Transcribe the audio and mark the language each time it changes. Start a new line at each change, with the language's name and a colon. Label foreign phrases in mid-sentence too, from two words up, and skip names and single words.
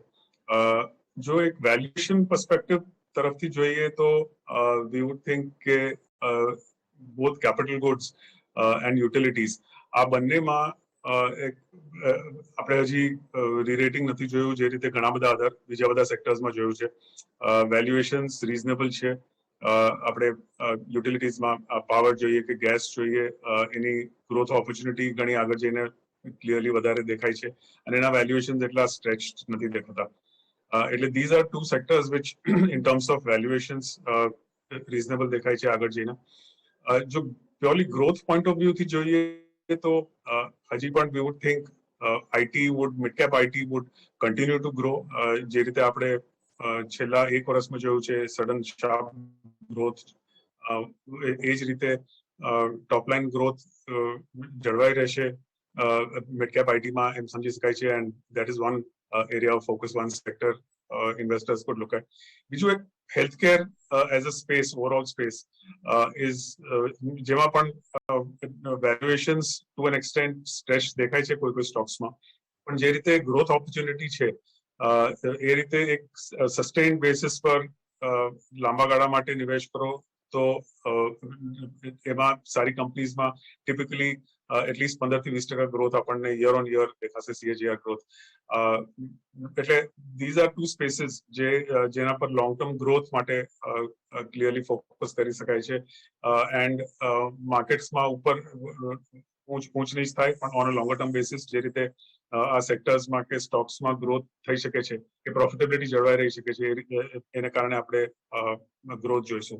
Gujarati: જો એક વેલ્યુએશન પર્સપેક્ટિવ તરફથી જોઈએ તો
English: we would think
Gujarati: કે
English: both capital goods and utilities
Gujarati: આ બંનેમાં આપણે હજી રીરેટિંગ નથી જોયું, જે રીતે ઘણા બધા બીજા બધા સેક્ટર્સમાં જોયું છે.
English: valuations reasonable છે.
Gujarati: આપણે યુટિલિટીઝમાં પાવર જોઈએ કે ગેસ જોઈએ, એની
English: growth opportunity
Gujarati: ઘણી આગળ જઈને ક્લિયરલી વધારે દેખાય છે અને એના વેલ્યુએશન એટલા સ્ટ્રેચ નથી દેખાતા.
English: એટલે these are two sectors which in terms of valuations reasonable
Gujarati: દેખાય છે આગળ જઈને.
English: જો purely growth point of view
Gujarati: થી જોઈએ તો હજી પણ
English: we would think IT would, mid cap IT would continue to grow.
Gujarati: જે રીતે આપણે છેલ્લા એક વર્ષમાં જોયું છે
English: sudden sharp growth,
Gujarati: એ જ રીતે
English: top line growth
Gujarati: જળવાઈ રહેશે
English: mid cap ITમાં
Gujarati: એમ સમજી શકાય છે.
English: And that is one area of focus, one sector investors could look at.
Gujarati: બીજું એક
English: healthcare as a space, overall space is
Gujarati: જેમાં પણ વેલ્યુએશન્સ
English: to an extent stretch
Gujarati: દેખાય છે કોઈ સ્ટોક્સમાં, પણ જે રીતે
English: growth opportunity
Gujarati: છે એ રીતે એક
English: sustain basis
Gujarati: પર લાંબા ગાળા માટે નિવેશ કરો તો એમાં સારી કંપનીઝમાં
English: typically atleast
Gujarati: 15-20% ગ્રોથ આપણને
English: year on year
Gujarati: દેખાશે,
English: CAGR growth.
Gujarati: એટલે
English: these are two spaces
Gujarati: જેના પર
English: long term growth
Gujarati: માટે
English: clearly focus
Gujarati: કરી શકાય છે. એન્ડ માર્કેટ્સમાં ઉપર ઊંચ નીચ થાય પણ
English: on a longer term basis
Gujarati: જે રીતે આ સેક્ટર્સમાં કે સ્ટોક્સમાં ગ્રોથ થઈ શકે છે કે પ્રોફિટેબિલિટી જળવાઈ રહી શકે છે, એને કારણે આપણે ગ્રોથ જોઈશું.